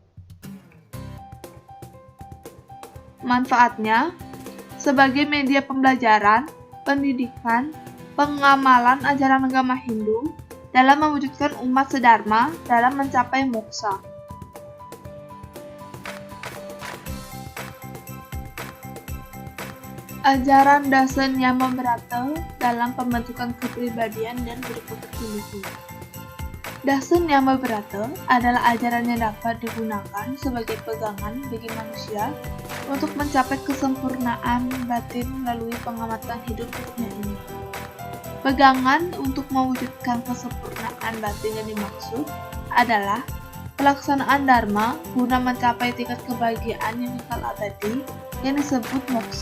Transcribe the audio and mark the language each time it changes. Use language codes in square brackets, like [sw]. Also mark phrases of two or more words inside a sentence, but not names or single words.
[id] Manfaatnya, sebagai media pembelajaran, pendidikan, pengamalan ajaran agama Hindu dalam mewujudkan umat sedharma dalam mencapai moksa. Ajaran Dasa Niyama Brata dalam pembentukan kepribadian dan berpekerti luhur. Dasa Niyama Brata adalah ajaran yang dapat digunakan sebagai pegangan bagi manusia untuk mencapai kesempurnaan batin melalui pengamatan hidup di dunia ini. Pegangan untuk mewujudkan kesempurnaan batin yang dimaksud adalah pelaksanaan dharma guna mencapai tingkat kebahagiaan yang kekal abadi yang disebut moksa.